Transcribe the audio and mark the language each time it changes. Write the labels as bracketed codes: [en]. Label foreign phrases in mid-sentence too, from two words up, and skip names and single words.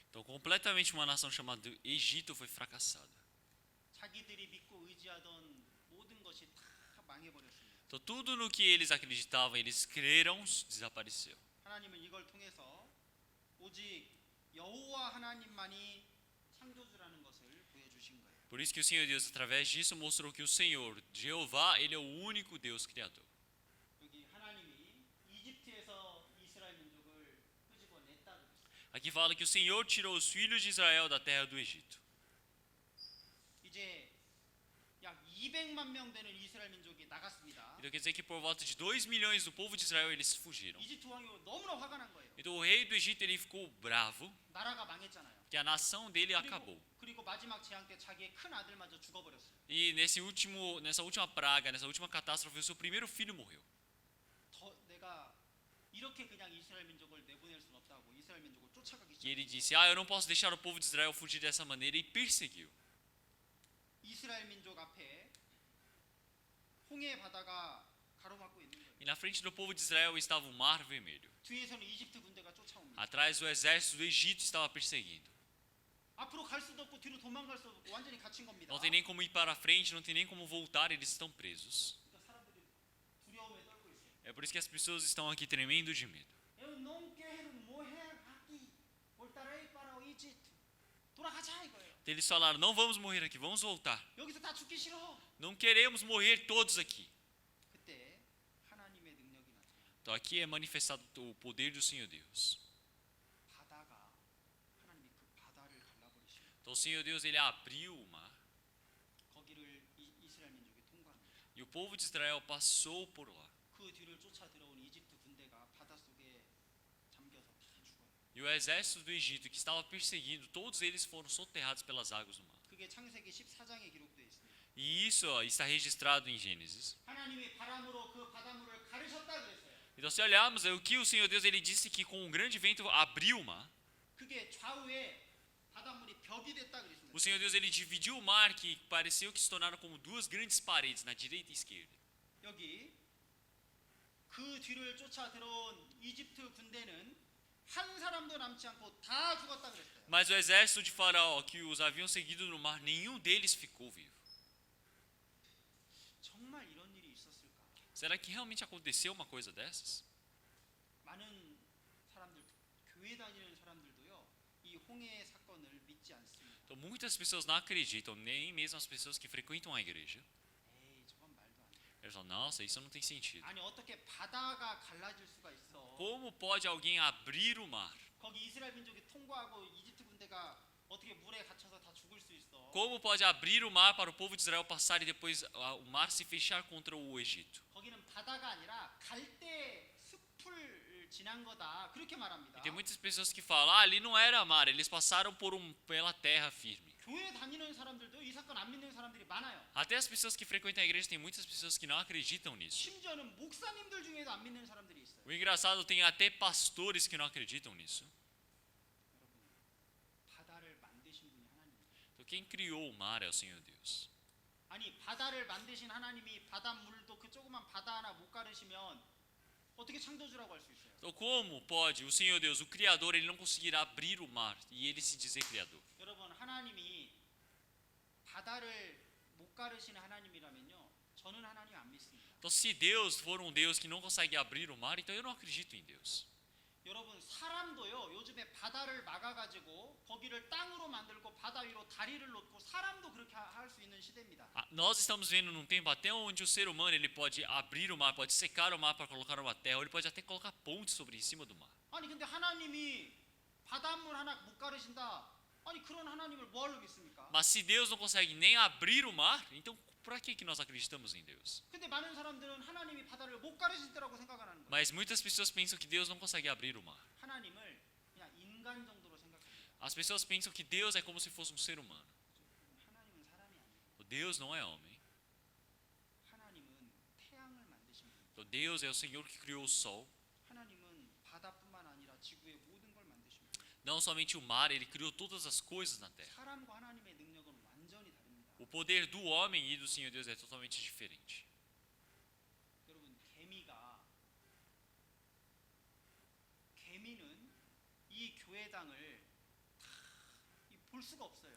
[pt] Completamente uma nação chamada Egito foi fracassada. [ko] 자기들이 믿고 의지하던 모든 것이 다 망해버렸습니다. [pt] Então tudo no que eles acreditavam, eles creram, desapareceu. [ko] 하나님은 이걸 통해서 오직 여호와 하나님만이 창조주라는 것을 보여주신 거예요. [pt] Por isso que o Senhor Deus, através disso, mostrou que o Senhor, Jeová, Ele é o único Deus Criador. [ko] 여기 하나님이 이집트에서 이스라엘 민족을 끄집어냈다 그랬어요. [pt] Aqui fala que o Senhor tirou os filhos de Israel da terra do Egito. [ko] 이제 약 200만 명 되는 이스라엘 민족이 나갔습니다. [pt] Então quer dizer que por volta de 2 milhões do povo de Israel eles fugiram. [ko] 이집트 왕이 너무나 화가 난 거예요. [pt] Então o rei do Egito ele ficou bravo, [ko] 나라가 망했잖아요. [pt] que a nação dele acabou. [ko] 그리고 마지막 재앙 때 자기의 큰 아들마저 죽어버렸어요. [pt] E nessa última praga, nessa última catástrofe, o seu primeiro filho morreu. [ko] 내가 이렇게 그냥 이스라엘 민족을 내보낼 수는 없다고 이스라엘 민족을 쫓아가기 [pt] E ele [ko] 시작했어요. [pt] disse: eu não posso deixar o povo de Israel fugir dessa maneira, e perseguiu. [ko] 이스라엘 민족 앞에 홍해 바다가 가로막고 있는 거예요. [pt] E na frente do povo de Israel estava o Mar Vermelho. [ko] 뒤에서는 이집트 군대가 쫓아옵니다. [pt] Atrás o exército do Egito estava perseguindo. [ko] 앞으로 갈 수도 없고 뒤로 도망갈 수도 없고 완전히 갇힌 겁니다. [pt] Não tem nem como ir para frente, não tem nem como voltar, eles estão presos. [ko] 그러니까 사람들이 두려움에 떨고 있어요. [pt] É por isso que as pessoas estão aqui tremendo de medo. Eu não quero morrer aqui. Voltarei para o Egito. [ko] 돌아가자 이거예요. [pt] Então eles falaram: não vamos morrer aqui, vamos voltar. [ko] 여기서 다 죽기 싫어. [pt] Não queremos morrer todos aqui. [ko] 그때 하나님의 능력이 나타나요. [pt] Então aqui é manifestado o poder do Senhor Deus. [ko] 바다가 하나님이 그 바다를 갈라버리시고 [pt] Então o Senhor Deus ele abriu o mar [ko] 거기를 이스라엘 민족이 통과합니다. [pt] e o povo de Israel passou por lá. [ko] 그 뒤를 쫓아 들어온 이집트 군대가 바닷속에 잠겨서 다 죽어요. [pt] E o exército do Egito que estava perseguindo, todos eles foram soterrados pelas águas do mar. [ko] 그게 창세기 14장에 기록되어 있습니다. [pt] E isso está registrado em Gênesis. [ko] 하나님이 바람으로 그 바닷물을 가르셨다 그랬어요. [pt] Então se olharmos, o que o Senhor Deus ele disse que com um grande vento abriu o mar. [ko] 그게 좌우에 바닷물이 벽이 됐다 그랬습니다. [pt] O Senhor Deus ele dividiu o mar que pareceu que se tornaram como duas grandes paredes na direita e esquerda. [ko] 여기 그 뒤를 쫓아 들어온 이집트 군대는 한 사람도 남지 않고 다 죽었다 그랬어요. [pt] Mas o exército de Faraó que os haviam seguido no mar, nenhum deles ficou vivo. [ko] 정말 이런 일이 있었을까? [pt] Será que realmente aconteceu uma coisa dessas? [ko] 많은 사람들, 교회 다니는 사람들도요, 이 홍해 사건을 믿지 않습니다. [pt] Então muitas pessoas não acreditam, nem mesmo as pessoas que frequentam a igreja. [ko] 에이, 저건 말도 안 돼. [pt] Eles falam: nossa, isso não tem sentido. [ko] 아니 어떻게 바다가 갈라질 수가 있어? [pt] Como pode alguém abrir o mar? [ko] 거기 이스라엘 민족이 통과하고 이집트 군대가 어떻게 물에 갇혀서 다 죽을 수 있어? [pt] Como pode abrir o mar para o povo de Israel passar e depois o mar se fechar contra o Egito? [ko] 거기는 바다가 아니라 갈대 숲을 지난 거다. 그렇게 말합니다. [pt] E tem muitas pessoas que falam: ali não era mar, eles passaram pela terra firme. [ko] 교회 다니는 사람들도 이 사건 안 믿는 사람들이 많아요. [pt] Até as pessoas que frequentam a igreja, tem muitas pessoas que não acreditam nisso. [ko] 심지어는 목사님들 중에도 안 믿는 사람들이 있어요. [pt] O engraçado, tem até pastores que não acreditam nisso. [ko] 여러분, 바다를 만드신 분이 하나님이에요. [pt] Então quem criou o mar é o Senhor Deus. [ko] 아니 바다를 만드신 하나님이 바닷물도 그 조그만 바다 하나 못 가르시면 어떻게 창조주라고 할 수 있어요? [pt] Então como pode o Senhor Deus, o Criador, ele não conseguirá abrir o mar e ele se dizer Criador? [ko] 여러분 하나님이 바다를 못 가르시는 하나님이라면요, 저는 하나님 안 믿습니다. [pt] Então se Deus for um Deus que não consegue abrir o mar, então eu não acredito em Deus. [ko] 여러분 사람도요 요즘에 바다를 막아가지고 거기를 땅으로 만들고 바다 위로 다리를 놓고 사람도 그렇게 할 수 있는 시대입니다. [pt] Nós estamos vendo num tempo até onde o ser humano ele pode abrir o mar, pode secar o mar para colocar uma terra, ou ele pode até colocar pontes sobre em cima do mar. [ko] 아니 근데 하나님이 바닷물 하나 못 가르신다. 아니 그런 하나님을 뭐하러 믿습니까? [pt] Mas se Deus não consegue nem abrir o mar, então para que nós acreditamos em Deus? [ko] 근데 많은 사람들은 하나님이 바다를 못 가르실 때라고 생각하는 거예요. [pt] Mas muitas pessoas pensam que Deus não consegue abrir o mar. [ko] 하나님을 그냥 인간 정도로 생각합니다. [pt] As pessoas pensam que Deus é como se fosse um ser humano. [ko] 하나님은 사람이 아니에요. [pt] Deus não é homem. [ko] 하나님은 태양을 만드신 분이에요. [pt] Então Deus é o Senhor que criou o sol. [ko] 하나님은 바다뿐만 아니라 지구의 모든 걸 만드신 분이에요. [pt] Não somente o mar, ele criou todas as coisas na terra. [ko] 사람과 하나님의 능력은 완전히 다릅니다. [pt] O poder do homem e do Senhor Deus é totalmente diferente. [ko] 여러분 개미는 이 교회당을 다 볼 수가 없어요.